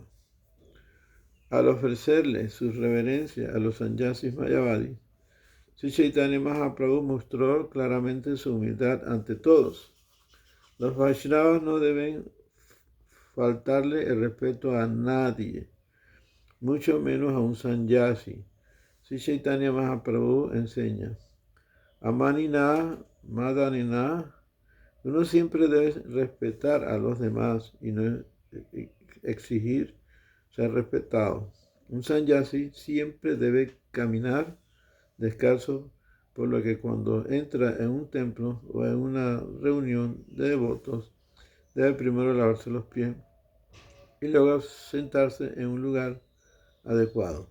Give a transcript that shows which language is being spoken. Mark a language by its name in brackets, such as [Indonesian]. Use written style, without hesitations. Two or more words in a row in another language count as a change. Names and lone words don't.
[Spanish] Al ofrecerle su reverencia a los sannyasis mayavadis, Sri Chaitanya Mahaprabhu mostró claramente su humildad ante todos. Los Vaishnavas no deben faltarle el respeto a nadie, mucho menos a un sannyasi. Sri Chaitanya Mahaprabhu enseña: [Sanskrit] Amanina, Madanina. [Spanish] Uno siempre debe respetar a los demás y no exigir ser respetado. Un sannyasi siempre debe caminar descalzo, por lo que cuando entra en un templo o en una reunión de devotos, debe primero lavarse los pies y luego sentarse en un lugar adecuado.